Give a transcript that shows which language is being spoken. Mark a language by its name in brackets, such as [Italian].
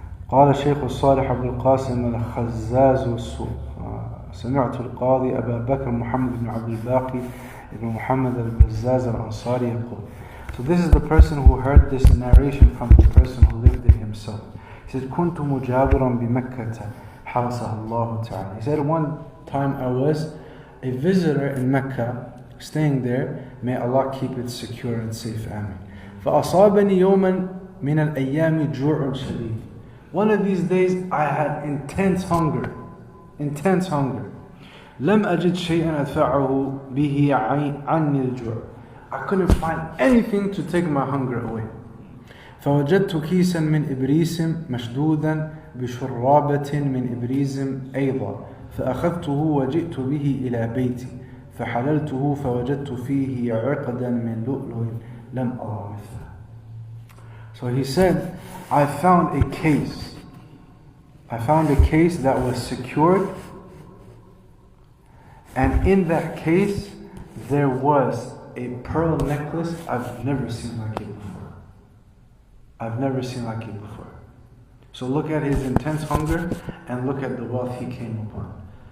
[Arabic] قال الشيخ الصالح أبو القاسم الخزاز سمعت القاضي أبا بكر محمد بن عبد الباقي بن محمد البزاز الأنصاري يقول. [English] So this is the person who heard this narration from the person who lived it himself. He said, [Arabic] كنت مجاورا بمكة حرسها الله تعالى. [English] He said, one time I was a visitor in Mecca, staying there, may Allah keep it secure and safe. Amen. [Arabic] فأصابني يوما من الأيام جوع شديد. [English] One of these days I had intense hunger. [Arabic] لم أجد شيئا أدفعه به عني الجوع. [English] I couldn't find anything to take my hunger away. [Arabic] فوجدت كيسا من إبريس مشدودا بشرابة من إبريس أيضا فأخذته وجئت به إلى بيتي فحللته فوجدت فيه عقدا من لؤلؤ لم أرى مثله. [English] So he said, I found a case I found a case that was secured, and in that case there was a pearl necklace I've never seen like it before. I've never seen like it before. So look at his intense hunger and look at the wealth he came upon.